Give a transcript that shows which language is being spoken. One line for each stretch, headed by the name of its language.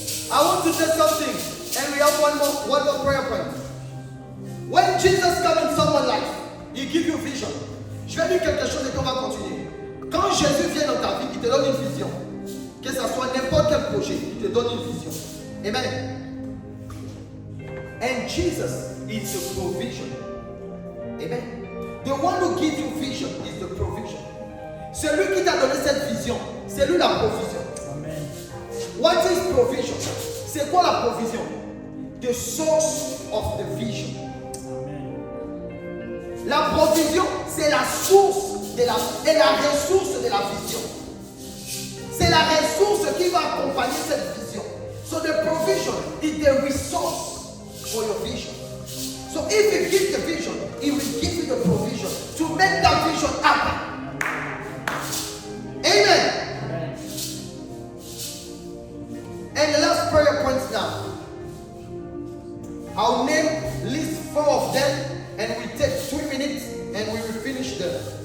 English: I want to say something, and we have one more prayer point. When Jesus comes in someone's life, He gives you vision.
French: Je vais dire quelque chose et qu'on va continuer. Quand Jésus vient dans ta vie, il te donne une vision. Que ce soit n'importe quel projet, il te donne une vision. Amen.
English: And Jesus is the provision. Amen. The one who gives you vision is the provision.
French: Celui qui t'a donné cette vision, c'est lui la provision. Amen.
English: What is provision?
French: C'est quoi la provision?
English: The source of the vision. Amen.
French: La provision, c'est la source et la ressource de la vision. C'est la ressource qui va accompagner cette vision.
English: So the provision is the resource for your vision. So if He gives the vision, He will give you the provision to make that vision happen. Amen. Amen. And the last prayer points now. I'll list 4 of them, and we take 3 minutes and we will finish them.